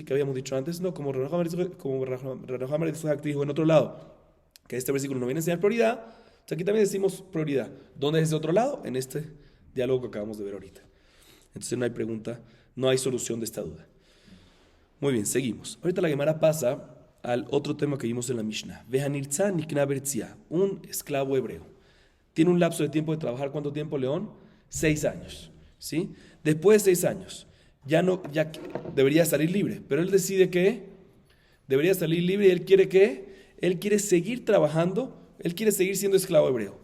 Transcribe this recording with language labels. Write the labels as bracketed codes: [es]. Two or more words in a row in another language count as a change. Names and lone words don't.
[es] Que habíamos dicho antes, no, como Rav Nachman bar Yitzhak dijo en otro lado, que este versículo no viene a enseñar prioridad. Entonces aquí también decimos prioridad. ¿Dónde es ese otro lado? En este diálogo que acabamos de ver ahorita. Entonces no hay pregunta, no hay solución de esta duda. Muy bien, seguimos. Ahorita la Gemara pasa al otro tema que vimos en la Mishnah. [he] Vehanirza nikna berzia, [es] un esclavo hebreo. Tiene un lapso de tiempo de trabajar, ¿cuánto tiempo, León? 6 años, ¿sí? Después de 6 años, ya debería salir libre, pero él decide que debería salir libre y él quiere seguir trabajando, él quiere seguir siendo esclavo hebreo.